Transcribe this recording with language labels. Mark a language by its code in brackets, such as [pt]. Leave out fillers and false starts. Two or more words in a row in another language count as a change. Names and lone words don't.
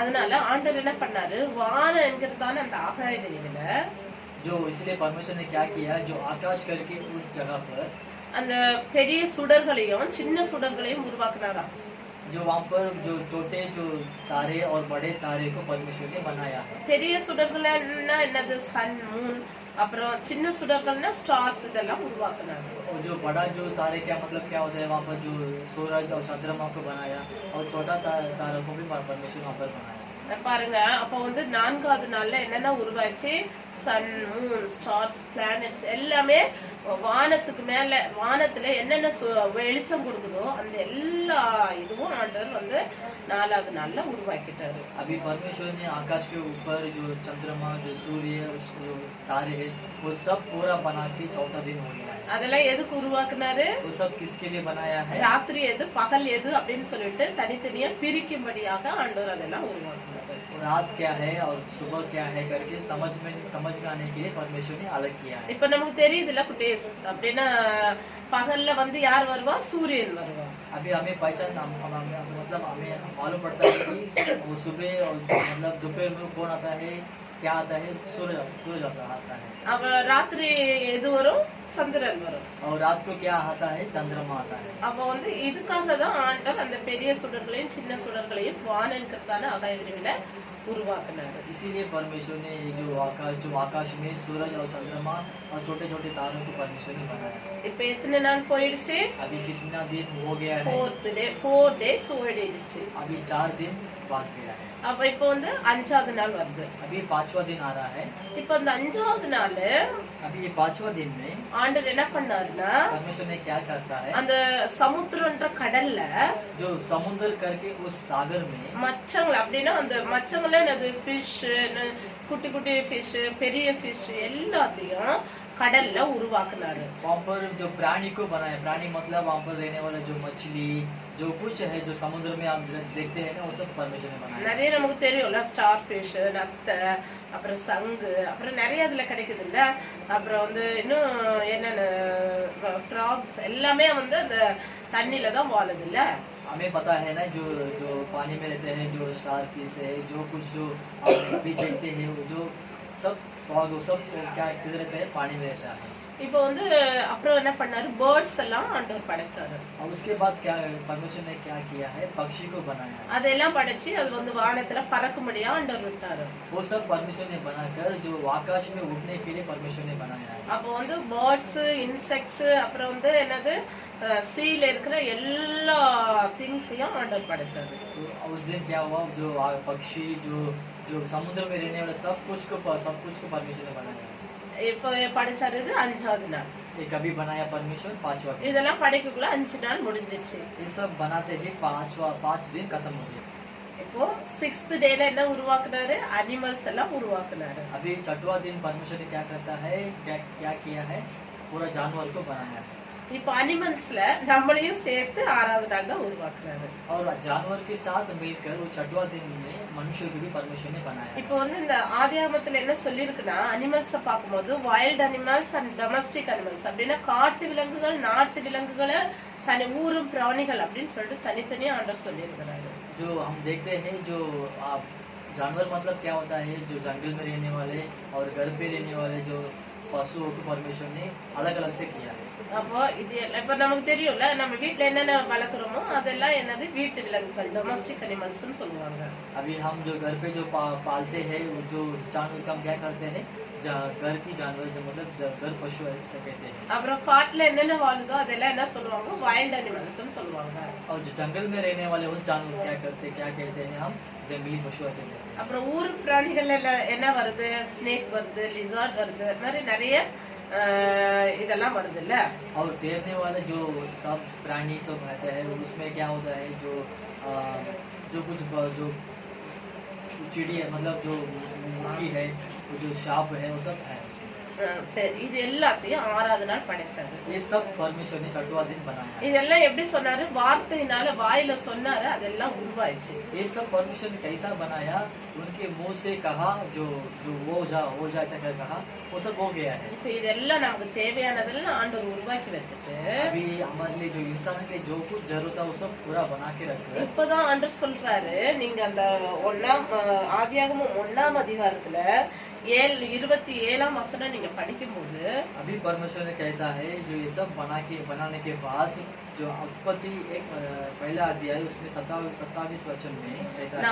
[ta] அதனால ஆண்டவர் என்ன பண்ணாரு, வானம் என்கிறதான அந்த ஆகாய வெளியில [hi] जो इसलिए परमेश्वर ने क्या किया जो आकाश करके उस जगह पर [ta] அந்த பெரிய சுடர்களையும் சின்ன சுடர்களையும் உருவாக்குனாராம். [hi] जो वहाँ पर जो छोटे जो तारे और बड़े तारे को परमेश्वर ने बनाया है. [ta] பெரிய சுடர்கள்னா என்னது, [en] sun moon, [ta] அப்புறம் சின்ன சுடர்கள்னா ஸ்டார்ஸ், இதெல்லாம் உருவாக்குனாரு. [hi] और जो बड़ा जो तारे क्या मतलब क्या होता है वहाँ पर जो सूरज और चंद्रमा को बनाया और छोटा तारा को भी परमेश्वर वहाँ पर बनाया. [ta] பாருங்க, அப்ப வந்து 4வது நாள்ல என்னென்ன உருவாச்சு, [en] sun moon stars planets [ta] எல்லாமே வானத்துக்கு மேல வானத்துல என்னென்ன வெளிச்சம் கொடுக்குதோ அந்த எல்லா இதுவும் ஆண்டவர் வந்து 4வது நாள்ல உருவாக்கிட்டாரு. [hi] अभी परमेश्वर ने आकाश के ऊपर जो चंद्रमा जो सूर्य जो तारे है वो सब पूरा बना के चौथा दिन हो गया है. [ta] அதெல்லாம் எதுக்கு உருவாக்குனாரு? [hi] वो सब किसके लिए बनाया है? [ta] ராத்திரி எது பகல் எது அப்படின்னு சொல்லிட்டு தனித்தனியா பிரிக்கும்படியாக ஆண்டவர் அதெல்லாம் உருவாக்குனாரு. [hi] रात क्या है और सुबह क्या है करके समझ में आने के लिए परमेश्वर ने अलग किया है. [ta] இப்ப நமக்கு தெரியுதுல்ல குட்டேஸ், அப்படின்னா பகல்ல வந்து யார் வருவா, சூரியன் வருவா. [hi] अभी हमें पहचान मतलब हमें मालूम पड़ता है कि वो सुबह और मतलब दोपहर में कौन आता है क्या आता है, सूरज आता है. [ta] அப்ப ராத்திரி எது வரும், சந்திரன் வரும். [hi] और रात को क्या आता है, चंद्रमा आता है. [ta] அப்ப வந்து இதுக்காக தான் ஆண்டவர் அந்த பெரிய சுடர்களையும் சின்ன சுடர்களையும் வானன்கிறதான ஆகாய விரிவில உருவாக்குனாரு. [hi] इसीलिए परमेश्वर ने जो आकाश में सूरज और चंद्रमा और छोटे छोटे तारों को परमेश्वर ने बनाया. [ta] இப்ப எத்தனை நாள் போயிடுச்சு? [hi] अभी कितना दिन हो गया है? [ta] 4 days ஓடிடுச்சு. [hi] अभी 4 दिन बाद गया है. [ta] அப்ப இப்ப வந்து 5வது நாள் வருது. [hi] अभी 5वां दिन आ रहा है. [ta] இப்ப அந்த 5வது நாள் [hi] अभी ये 5वां दिन में [ta] ஆண்டவர் என்ன பண்ணாருன்னா, [hi] परमेश्वर ने क्या करता है [ta] அந்த சமுத்திரம்ன்ற கடல்ல [hi] जो समुद्र करके उस सागर में [ta] மச்சங்கள், அப்படின்னா அந்த மச்சங்கள என்னது, ஃபிஷ், குட்டி குட்டி ஃபிஷ், பெரிய ஃபிஷ் எல்லாத்தையும் கடல்ல உருவாக்குனாரு. [hi] वहाँ पर जो प्राणी को बनाया, प्राणी मतलब वहाँ पर रहने वाला जो मछली जो कुछ है जो समुद्र में आप देखते हैं ना वो सब परमेश्वर ने बनाया. [ta] நிறைய நமக்கு தெரியும்ல, [en] star fish, [ta] நத்தை, அப்புறம் சங்கு, அப்புறம் நிறைய அதுல கிடைக்குது இல்ல. அப்புறம் வந்து இன்னும் என்னென்ன ஃப்ராக்ஸ் எல்லாமே வந்து அந்த தண்ணியில தான் வாழுது இல்ல. [hi] हमें पता है ना जो जो पानी में रहते हैं जो [en] star fish [hi] है जो कुछ जो आप अभी देखते हैं वो जो सब फ्रॉग वो सब क्या किधर रहते हैं, पानी में रहता है. [ta] இப்போ வந்து அப்புறம் என்ன பண்ணாரு, பேர்ட்ஸ் எல்லாம் ஆண்டவர் படைச்சாரு. [hi] और उसके बाद क्या परमेश्वर ने क्या किया है, पक्षी को बनाया. [ta] அதெல்லாம் படைச்சு அது வந்து வானத்துல பறக்கும்படியா ஆண்டவர் விட்டாரு. [hi] वो सब परमेश्वर ने बनाकर जो आकाश में उड़ने के लिए परमेश्वर ने बनाया है. [ta] அப்போ வந்து [en] birds, insects, [ta] அப்புறம் வந்து என்னது சீல இருக்கிற எல்லா திங்ஸையும் ஆண்டவர் படைச்சாரு. [hi] तो उस दिन क्या हुआ जो पक्षी जो जो समुद्र में रहने वाले सब कुछ को परमेश्वर ने बनाया. [ta] இப்போ படைச்சாரு. இது 5வது நாள். [hi] ये कभी बनाया परमेश्वर 5वां दिन. [ta] இதெல்லாம் படைக்கக்குள்ள 5 நாள் முடிஞ்சிருச்சு. [hi] ये सब बनाते ही 5 दिन खत्म हो गया. [ta] இப்போ 6th டேல என்ன உருவாக்குனாரு, அனிமல்ஸ் எல்லாம் உருவாக்குனாரு. [hi] अभी 6वां दिन परमेश्वर ने क्या करता है, क्या किया है, पूरा जानवर को बनाया है. [ta] இப்போ அனிமல்ஸ்ல நம்மளையும் சேர்த்து 6வது நாள் தான் உருவாக்குனாரு. [hi] और जानवर के साथ मिलकर वो 6वां दिन में मनुष्य को भी परमेश्वर ने बनाया. [ta] இப்போ வந்து இந்த ஆதியாகமத்துல என்ன சொல்லிருக்குன்னா, அனிமல்ஸ பாக்கும்போது [en] wild animals and domestic animals, [ta] அப்படின்னா காட்டு விலங்குகள், நாட்டு விலங்குகளை, தனி ஊரும் பிராணிகள் அப்படின்னு சொல்லிட்டு தனித்தனியா ஆண்டவர் சொல்லியிருக்கிறாரு. [hi] जो हम देखते हैं जो आप जानवर मतलब क्या होता है, जो जंगल में रहने वाले और घर पे रहने वाले जो पशुओं को परमेश्वर ने अलग अलग से किया है. [ta] அப்போ இது இப்ப நமக்கு தெரியும்ல, நம்ம வீட்டுல என்னென்ன வளர்க்குறோமோ அதெல்லாம் என்னது, வீட்டு விலங்குகள், [en] domestic animals [ta] சொல்லுவாங்க. [hi] अभी हम जो घर पे जो पालते हैं जो जानवर का हम क्या करते हैं, घर की जानवर जो मतलब घर पशु ऐसे कहते हैं. [ta] அப்புறம் காட்டுல என்னென்ன வாழுதோ அதெல்லாம் என்ன சொல்லுவாங்க, [en] wild animals [ta] சொல்லுவாங்க. [hi] और जो जंगल में रहने वाले उस जानवर क्या कहते हैं हम, जंगली पशु ऐसे कहते हैं. [ta] அப்புறம் ஊர் பிராணிகள் என்ன வருது, ஸ்னேக் வருது, லிசார்ட் வருது, அது மாதிரி நிறைய இதெல்லாம் வருது இல்ல. [hi] और तैरने वाले जो सब प्राणी सब रहते हैं उसमें क्या होता है जो कुछ जो चिड़ी है मतलब जो मुखी है वो जो सांप है वो सब है उसमें। [ta] சரி, இது எல்லாத்தையும் 6வது நாள் படைச்சாரு. [hi] ये सब परमेश्वर ने 6वां दिन बनाया है। [ta] இதெல்லாம் எப்படி சொன்னாரு? வார்த்தையினால வாயில சொன்னாரு, அதெல்லாம் உருவாயிச்சு. [hi] ये सब परमेश्वर ने कैसा बनाया? उनके मुंह से कहा, जो जो हो जा ऐसा कर कहा, वो सब हो गया है। [ta] இப்போ இதெல்லாம் நமக்கு தேவையானதெல்லாம் ஆண்டவர் உருவாக்கி வச்சுட்டு [hi] अभी हमारे लिए जो इंसान के लिए जो कुछ जरूरत है वो सब पूरा बना के रखे। [ta] இப்பதான் ஆண்டவர் சொல்றாரு, நீங்க அந்த ஆதியாகமம் 1ஆம் அதிகாரத்துல 27ஆம் வசனம் நீங்க படிக்கும்போது [hi] अभी परमेश्वर ने कहता है जो ये सब बनाने के बाद जो उत्पत्ति एक पहला अध्याय उसमें 27 वचन में कहता है